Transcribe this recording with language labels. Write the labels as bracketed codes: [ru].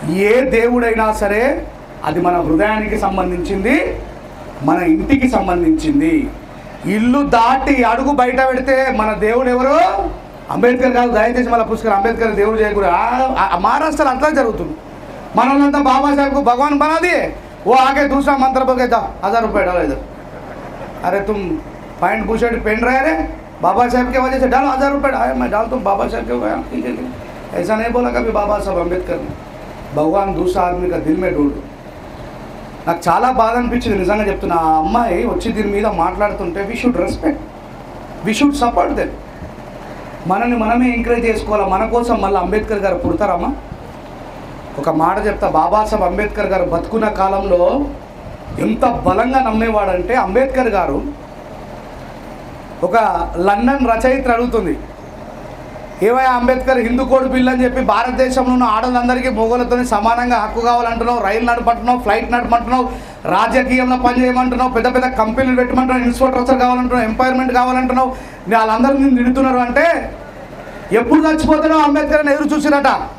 [te] ఏ దేవుడైనా సరే అది మన హృదయానికి సంబంధించింది, మన ఇంటికి సంబంధించింది. ఇల్లు దాటి అడుగు బయట పెడితే మన దేవుడు ఎవరు? అంబేద్కర్ కాదు. దయచేసి మళ్ళీ పుస్తకం అంబేద్కర్ దేవుడు చేయకూడదు. మహారాష్ట్రలో అట్లా జరుగుతుంది. మన వాళ్ళంతా [hi] బాబాసాహెబ్కు భగవాన్ బనాది, ఓ ఆగే दूसरा मंत्र बोल के 1000 रुपये डालो इधर. अरे तुम पैंट बुशर्ट पहन रहे रे, बाबा साहब के वजह से डालो 1000 रुपये. मैं डाल तुम बाबा साहब के गया, ठीक है. ऐसा नहीं बोला कभी बाबा साहब अंबेडकर ने. भगवान दूसरा आदमी का दिल में ढूंढ. [te] నాకు చాలా బాధ అనిపించింది నిజంగా చెప్తున్నా. ఆ అమ్మాయి వచ్చి దీని మీద మాట్లాడుతుంటే [en] We should respect, we should support them. [te] మనల్ని మనమే ఎంకరేజ్ చేసుకోవాలి. మన కోసం మళ్ళీ అంబేద్కర్ గారు పుడతారమ్మా? ఒక మాట చెప్తా, బాబాసాహెబ్ అంబేద్కర్ గారు బతుకున్న కాలంలో ఎంత బలంగా నమ్మేవాడంటే, అంబేద్కర్ గారు ఒక లండన్ రచయిత్రి అడుగుతుంది, ఏవయ్యా అంబేద్కర్ హిందూ కోడ్ బిల్ అని చెప్పి భారతదేశంలో ఉన్న ఆడలందరికీ మొగోళ్ళతో సమానంగా హక్కు కావాలంటున్నావు, రైలు నడపంటున్నావు, ఫ్లైట్ నడపంటున్నావు, రాజకీయంలో పనిచేయమంటున్నావు, పెద్ద పెద్ద కంపెనీలు పెట్టమంటున్నావు, ఇన్స్టిట్యూటర్ కావాలంటున్నావు, ఎంపైర్మెంట్ కావాలంటున్నావు, వాళ్ళందరూ నేను నిడుతున్నారు అంటే ఎప్పుడు చచ్చిపోతున్నావు అంబేద్కర్ అని ఎదురు చూసిరట.